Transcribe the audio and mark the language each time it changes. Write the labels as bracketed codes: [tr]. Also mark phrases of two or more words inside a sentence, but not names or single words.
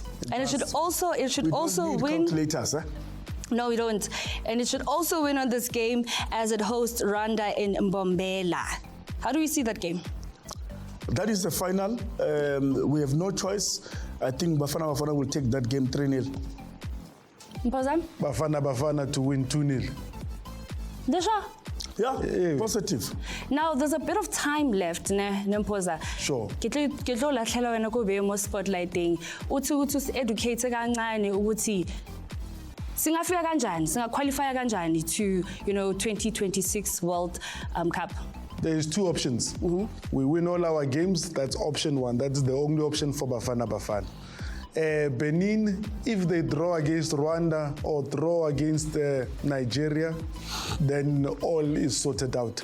[en] And it should also win. Calculators, eh? No, we don't. And it should also win on this game as it hosts Rwanda in Mbombela. How do we see that game? That is the final. We have no choice. I think Bafana will take that game 3-0. Mphoza? Bafana to win 2-0. Desha? Yeah, positive. Now, there's a bit of time left, Mphoza. Sure. [st] Kitlo lahlela wena ko be mo spotlighting. [zu] Uthi educate kancane ukuthi singafika kanjani, singaqualify kanjani to, 2026 World Cup. [en] There is two options. Mm-hmm. We win all our games. That's option one. That's the only option for Bafana. Benin, if they draw against Rwanda or draw against Nigeria, then all is sorted out.